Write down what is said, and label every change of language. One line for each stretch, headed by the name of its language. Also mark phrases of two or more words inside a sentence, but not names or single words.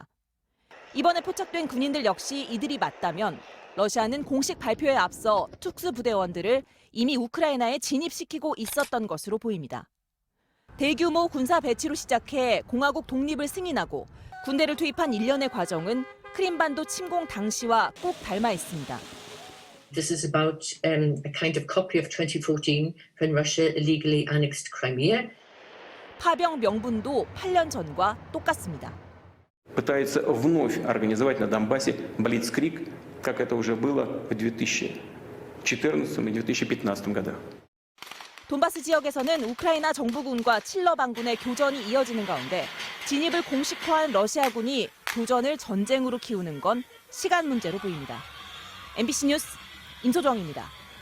Korean: 이번에 포착된 군인들 역시 이들이 맞다면 러시아는 공식 발표에 앞서 특수부대원들을 이미 우크라이나에 진입시키고 있었던 것으로 보입니다. 대규모 군사 배치로 시작해 공화국 독립을 승인하고 군대를 투입한 일련의 과정은 크림반도 침공 당시와 꼭 닮아 있습니다.
English: This is about a kind of copy of 2014 when Russia illegally annexed Crimea.
Korean: 파병 명분도 8년 전과 똑같습니다.
Russian: Пытается вновь организовать на Донбассе блицкриг, как это уже было в 2014 и 2015 годах.
Korean: 돈바스 지역에서는 우크라이나 정부군과 칠러 반군의 교전이 이어지는 가운데 진입을 공식화한 러시아군이 교전을 전쟁으로 키우는 건 시간 문제로 보입니다. MBC 뉴스 임소정입니다.